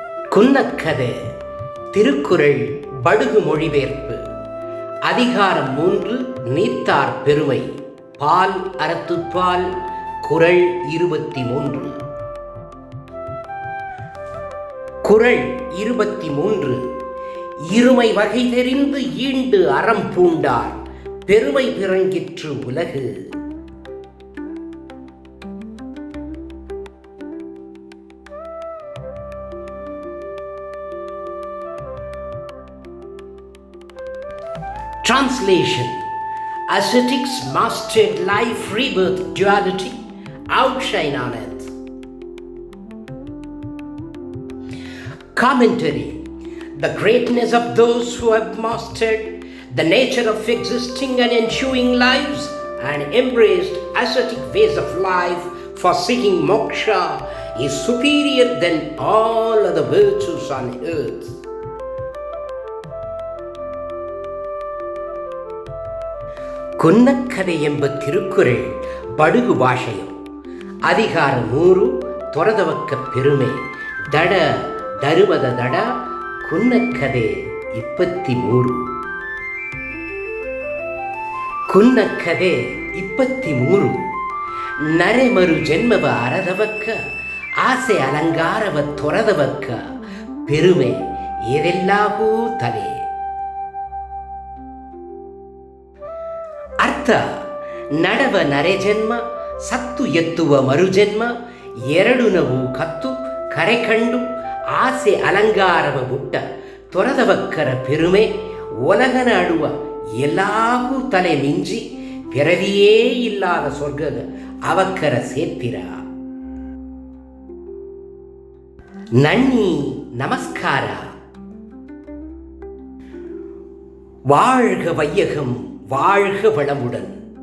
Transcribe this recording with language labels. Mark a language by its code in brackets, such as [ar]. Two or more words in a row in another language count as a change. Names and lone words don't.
[ta] குன்னக்கதை திருக்குறள் படுகு மொழிபெயர்ப்பு அதிகாரம் 3 நீத்தார் பெருமை பால் அறத்துப்பால் குறள் 23. குறள் 23. இருமை வகை தெரிந்து ஈண்டு அறம் பூண்டார் பெருமை பிறங்கிற்று உலகு. [en] Translation: Ascetics mastered life rebirth duality, outshine on it. Commentary: The greatness of those who have mastered the nature of existing and ensuing lives and embraced ascetic ways of life for seeking moksha is superior than all other virtues on earth. [bfq] குன்னக்கதை ಎಂಬ திருக்குறள் படுகு பாஷையம். அதிகாரம் 3 தொரதவக்க பெருமை தட தருவத தட குன்னக்கதை 23. ಕುನ್ನಕ್ಕದೆ 23. ನರೆಮರು ಜನ್ಮವ ಅರದವಕ್ಕ ಆಸೆ ಅಲಂಗಾರವ ತೊರದವಕ್ಕ ಪೆರುಮೆ ಏದೆಲ್ಲಾಗೂ ತಲೆ. ಅರ್ಥ: ನಡವ ನರೆ ಜನ್ಮ, ಸತ್ತು ಎತ್ತುವ ಮರುಜನ್ಮ, ಎರಡು ನವು ಕತ್ತು ಕರೆ ಕಂಡು ಆಸೆ ಅಲಂಗಾರವ ಬುಟ್ಟ ತೊರದವಕ್ಕರ ಪೆರುಮೆ ಒಲಗನಾಡುವ எல்லாಗೂ தலை மிஞ்சி பிறவியே இல்லாத சொர்க்க அவக்கர சேர்த்திரா. நன்னி நமஸ்கார. [ta] வாழ்க வையகம், வாழ்க வளமுடன்.